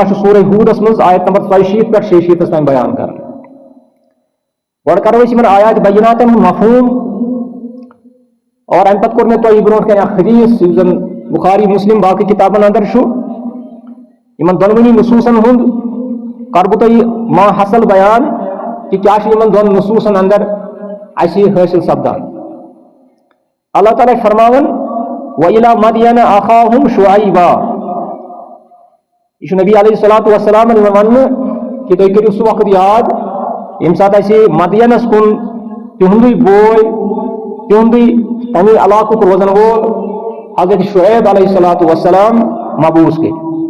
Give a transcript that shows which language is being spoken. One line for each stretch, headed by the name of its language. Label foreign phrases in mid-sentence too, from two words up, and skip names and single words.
Kashmiri: چھُ سورہ ہوٗدس منٛز آیت نمبر 42 پٮ۪ٹھ 46 تام بیان کران گۄڈٕ کرو أسۍ یِمن آیات بیناتن ہُنٛد مفہوٗم اور امہِ پتہٕ کوٚر مےٚ تۄہہِ برونٛٹھ کنہِ اکھ حدیث یُس زن بخاری مسلم باقی کتابن اندر چھُ یِمن دۄنوٕنی نصوٗصن ہُنٛد کرٕ بہٕ تۄہہِ ما حصل بیان کہ کیاہ چھُ یِمن دۄن نصوٗصن اندر اَسہِ حٲصِل سپدان اللہ تعالیٰ چھُ فرماوان
Arabic: وَإِلَى مَدْيَنَ أَخَاهُمْ شُعَيْبًا
Kashmiri: یہ چھُ نبی
Arabic: علیہ الصلوۃ والسلام
Kashmiri: یِوان وننہٕ کہ تُہۍ کٔرِو سُہ وقت یاد ییٚمہِ ساتہٕ اَسہِ مدینس کُن تِہُنٛدُے بوے تِہُنٛدُے تَمے علاقُک روزن وول حضرت شعیب
Arabic: علیہ الصلوۃ والسلام
Kashmiri: مبوٗس گٔے